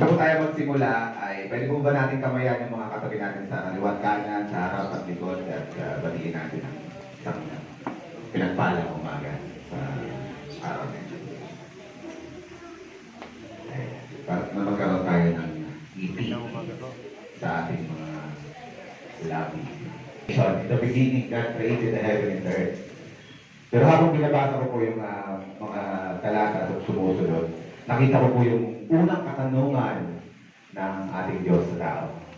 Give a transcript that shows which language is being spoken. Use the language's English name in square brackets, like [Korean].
[Filipino] Bago tayo magsimula, ay pwede po ba natin kamayan yung mga katabi natin sa kaliwat kanan, sa harap at likod at batiin natin ang isang pinagpalang umaga sa araw na ito. Para na magkaroon tayo ng ngiti sa ating mga labi. [English] In the beginning, God created the heaven and the earth. [Filipino] Pero habang binabasa ko po yung mga talata at sumusunod, nakita ko po yung unang katanungan ng ating Diyos sa tao.